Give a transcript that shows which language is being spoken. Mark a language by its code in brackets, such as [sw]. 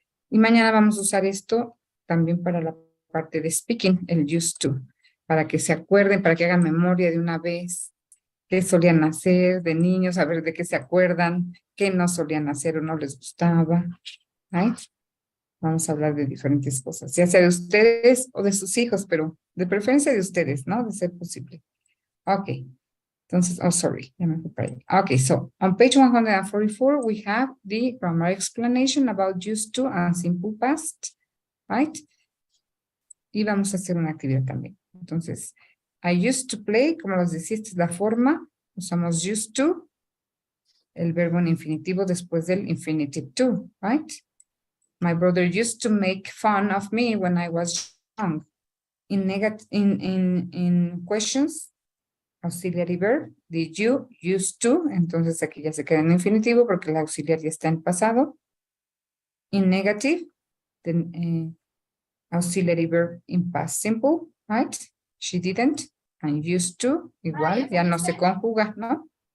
[es] Y mañana vamos a usar esto también para la parte de speaking, el used to, para que se acuerden, para que hagan memoria de una vez qué solían hacer de niños, a ver de qué se acuerdan, qué no solían hacer o no les gustaba, right? Vamos a hablar de diferentes cosas, ya sea de ustedes o de sus hijos, pero de preferencia de ustedes, ¿no? De ser posible. Ok. Entonces, oh, sorry, ya me fui para allá. [en] Okay, so on page 144, we have the grammar explanation about used to and simple past, right? [es] Y vamos a hacer una actividad también. Entonces, [en] I used to play, [es] como les decía, esta es la forma, usamos used to, el verbo en infinitivo después del infinitive to, right? [en] My brother used to make fun of me when I was young. In questions, auxiliary verb, did you, used to, [es] entonces aquí ya se queda en infinitivo porque el auxiliar ya está en pasado. [en] In negative, then auxiliary verb in past simple, right? She didn't, and used to, [es] igual, ya no se conjuga, [en] ¿no?